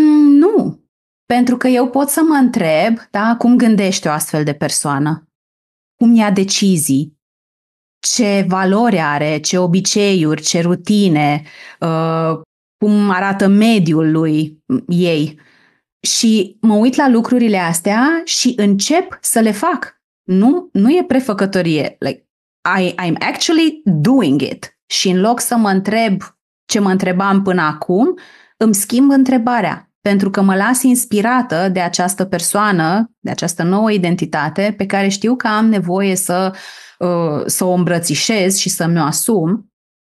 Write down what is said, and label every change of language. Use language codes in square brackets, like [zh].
[ro] Nu, pentru că eu pot să mă întreb, da, cum gândește o astfel de persoană, cum ia decizii, ce valori are, ce obiceiuri, ce rutine, cum arată mediul lui ei. Și mă uit la lucrurile astea și încep să le fac. Nu e prefăcătorie. [en] Like, I'm actually doing it. [ro] Și în loc să mă întreb ce mă întrebam până acum, îmi schimb întrebarea. Pentru că mă las inspirată de această persoană, de această nouă identitate pe care știu că am nevoie să o îmbrățișez și să mi-o asum.